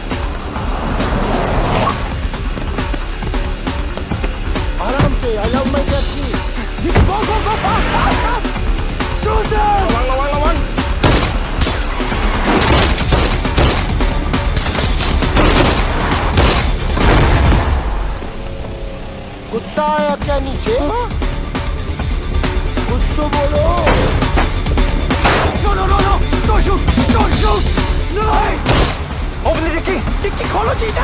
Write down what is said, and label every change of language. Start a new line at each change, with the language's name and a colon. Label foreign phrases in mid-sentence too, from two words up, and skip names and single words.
Hindi: आराम से
English: I love my taxi. Go fast! Shoot him! One.
Hindi: कुत्ता आया क्या नीचे? कुछ तो बोलो.
English: No! Don't shoot! No! Open the dicky! Dicky,
Hindi: खोलो जीजा!